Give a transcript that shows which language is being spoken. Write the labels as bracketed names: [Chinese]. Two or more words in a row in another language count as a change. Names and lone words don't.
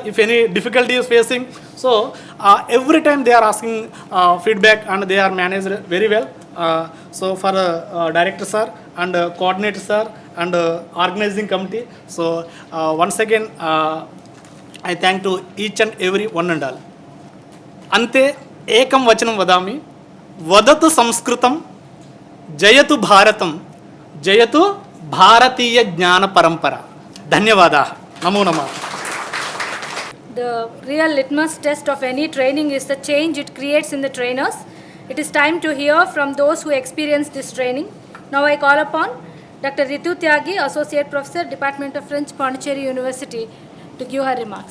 [English] If any difficulty is facing, so every time they are asking feedback, and they are managed very well. So for director sir and coordinator sir and organizing committee. So once again, I thank to each and every one and all. [Sanskrit] अन्ते एकं वचनं वदामि, वदतु संस्कृतम्, జయతు భారతం జయతు భారతీయ జ్ఞాన పరంపర. ధన్యవాదాः. నమో నమః. [English] The real litmus test of any training is the change it creates in the trainers. It is time to hear from those who experience this training. Now I call upon Dr. Ritu Tyagi, Associate Professor, Department of French, Pondicherry University, to give her remarks.